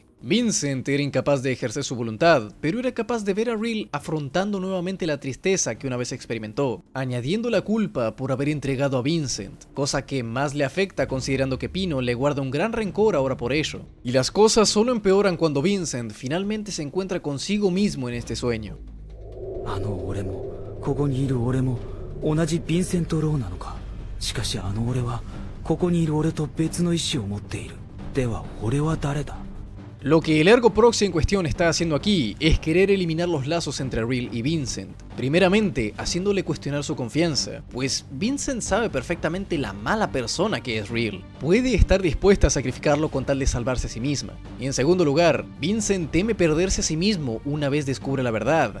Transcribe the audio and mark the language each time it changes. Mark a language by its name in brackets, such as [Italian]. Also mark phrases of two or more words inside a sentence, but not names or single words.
[Spanish] Vincent era incapaz de ejercer su voluntad, pero era capaz de ver a Real afrontando nuevamente la tristeza que una vez experimentó, añadiendo la culpa por haber entregado a Vincent, cosa que más le afecta considerando que Pino le guarda un gran rencor ahora por ello. Y las cosas solo empeoran cuando Vincent finalmente se encuentra consigo mismo en este sueño. [Japanese] あの俺もここにいる俺も同じヴィンセント・ローなのか。しかしあの俺はここにいる俺と別の意志を持っている。では俺は誰だ。 [Spanish] Lo que el Ergo Proxy en cuestión está haciendo aquí es querer eliminar los lazos entre Real y Vincent. Primeramente, haciéndole cuestionar su confianza, pues Vincent sabe perfectamente la mala persona que es Real. Puede estar dispuesta a sacrificarlo con tal de salvarse a sí misma. Y en segundo lugar, Vincent teme perderse a sí mismo una vez descubre la verdad.